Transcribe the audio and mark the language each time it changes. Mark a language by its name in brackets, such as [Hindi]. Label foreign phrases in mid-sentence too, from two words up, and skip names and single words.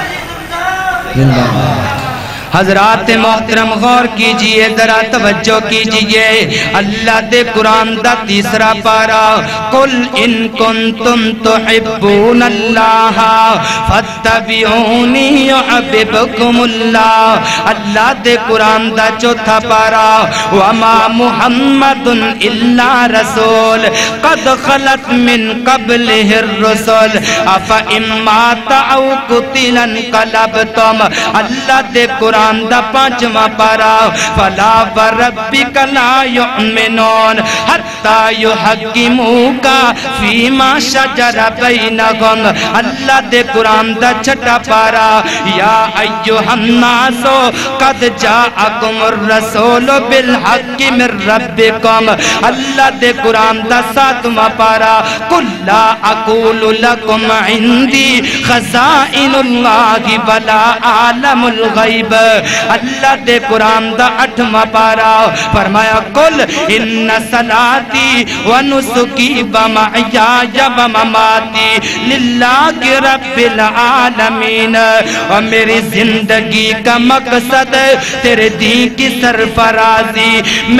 [Urdu] زندہ باد حضرات محترم غور کیجئے ذرا توجہ کیجئے [Punjabi] اللہ دے قرآن دا تیسرا پارا [Arabic] قل ان کنتم تحبون اللہ فاتبعونی یحببکم اللہ [Punjabi] اللہ دے قرآن دا چوتھا پارا [Arabic] وما محمد الا رسول قد خلت من قبلہ الرسل افا امات او قتل انقلبتم [Punjabi] اللہ دے قرآن دا پانچواں پارا [Arabic] فلا وربک لا یؤمنون حتی یحکموک فیما شجر بینہم [Punjabi] اللہ دے قرآن دا چھٹا پارا [Arabic] یا ایہا الناس قد جاءکم الرسول بالحق من ربکم [Punjabi] اللہ دے قرآن دا ساتواں پارا [Arabic] قل لا اقول لکم عندی خزائن اللہ ولا عالم الغیب [Punjabi] اللہ دے قرآن دا اٹھواں پارا فرمایا [Arabic] قل ان صلاتی و نسکی و محیای و مماتی للہ رب العالمین [Urdu] اور میری زندگی کا مقصد تیرے دین کی سرفرازی میں